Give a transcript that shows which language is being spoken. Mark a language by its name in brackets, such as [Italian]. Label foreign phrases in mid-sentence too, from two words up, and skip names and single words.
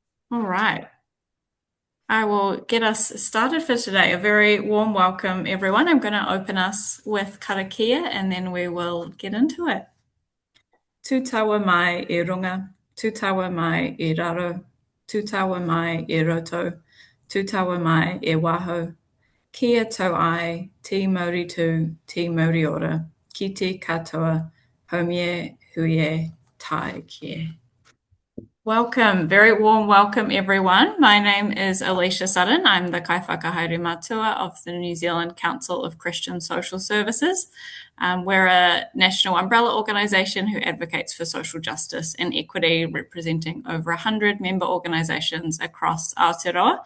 [English] All right. I will get us started for today. A very warm welcome, everyone. I'm going to open us with karakia and then we will get into it. [Māori] Tū taua mai e runga, tū taua mai e raro, tū taua mai e roto, tū taua mai e waho. Kia tau ai, te mauri tū, te mauri ora, ki te katoa, haumie, huie, tai kie. [English] Welcome, very warm welcome, everyone. My name is Alicia Sudden. I'm the [Māori] Kaiwhakahaere Matua [English] of the New Zealand Council of Christian Social Services. We're a national umbrella organisation who advocates for social justice and equity, representing over 100 member organisations across Aotearoa.